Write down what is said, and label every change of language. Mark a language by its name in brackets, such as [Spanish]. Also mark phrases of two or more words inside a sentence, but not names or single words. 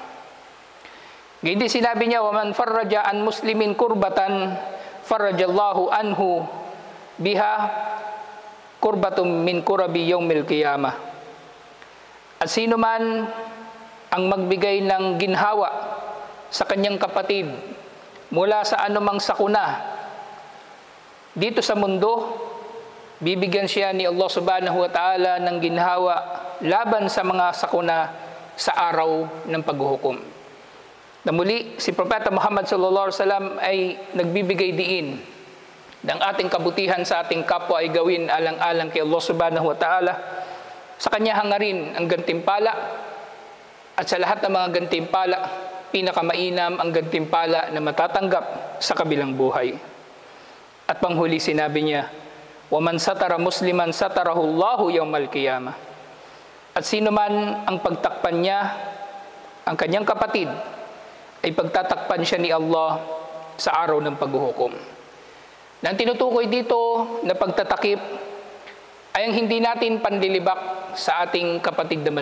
[Filipino] Gindi sinabi niya, [Arabic] "ومن فرج عن مسلم كربة فرج الله عنه بها كربة من كرب يوم القيامة." [Filipino] At sino man ang magbigay ng ginhawa sa kanyang kapatid mula sa anumang sakuna dito sa mundo, Bibigyan siya ni Allah [Arabic] سبحانه وتعالى [Filipino] ng ginhawa laban sa mga sakuna sa araw ng paghuhukom. Na muli, si Propeta Muhammad [Arabic] صلى الله عليه وسلم [Filipino] ay nagbibigay diin ng ating kabutihan sa ating kapwa ay gawin alang-alang kay Allah [Arabic] سبحانه وتعالى. [Filipino] Sa kanya hangarin ang gantimpala, at sa lahat ng mga gantimpala, pinakamainam ang gantimpala na matatanggap sa kabilang buhay. At panghuli sinabi niya, [Arabic] وَمَنْ سَتَرَ مُسْلِمًا سَتَرَهُ اللَّهُ يَوْمَ الْقِيَامَةِ. [Filipino] At sino man ang pagtakpan niya, ang kanyang kapatid, ay pagtatakpan siya ni Allah sa araw ng paghuhukom. Nang tinutukoy dito na pagtatakip ay ang hindi natin panlilibak sa ating kapatid na